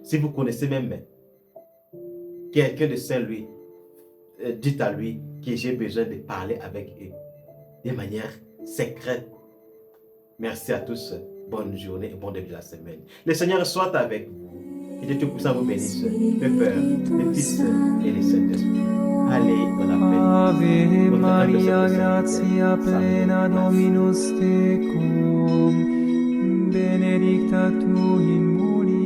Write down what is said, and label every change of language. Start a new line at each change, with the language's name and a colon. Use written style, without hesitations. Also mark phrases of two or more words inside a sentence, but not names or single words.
French: Si vous connaissez même quelqu'un de Saint-Louis, dites à lui que j'ai besoin de parler avec eux de manière secrète. Merci à tous. Bonne journée et bon début de la semaine. Le Seigneur soit avec vous. Et Dieu Tout-Puissant vous bénisse. Le Père, le Fils et le Saint-Esprit. Allez dans la paix.
Latin: Ave
French: Votre
Latin: Maria,
French: âme de
Latin: gratia plena Dominus tecum, benedicta tu in mulieribus